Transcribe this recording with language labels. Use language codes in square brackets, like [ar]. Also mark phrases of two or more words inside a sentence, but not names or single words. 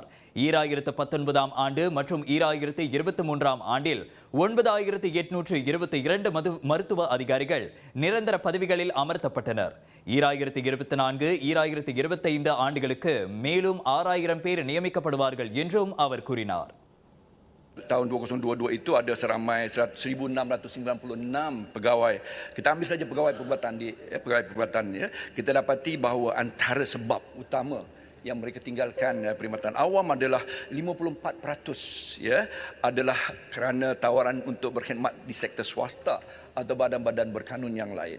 [ta] 2019ஆம் ஆண்டு மற்றும் 2023ஆம் ஆண்டில் 9,822 மருத்துவ அதிகாரிகள் நிரந்தர பதவிகளில் அமர்த்தப்பட்டனர். 2024-2025 ஆண்டுகளுக்கு மேலும் 6,000 பேர் நியமிக்கப்படுவார்கள் என்றும் அவர் கூறினார். [ms] Tahun 2022 itu ada seramai 1,696 pegawai. Kita ambil saja pegawai perubatan ya. Kita dapati bahawa antara sebab utama yang mereka tinggalkan perkhidmatan awam adalah 54% ya adalah kerana tawaran untuk berkhidmat di sektor swasta atau badan-badan berkanun yang lain.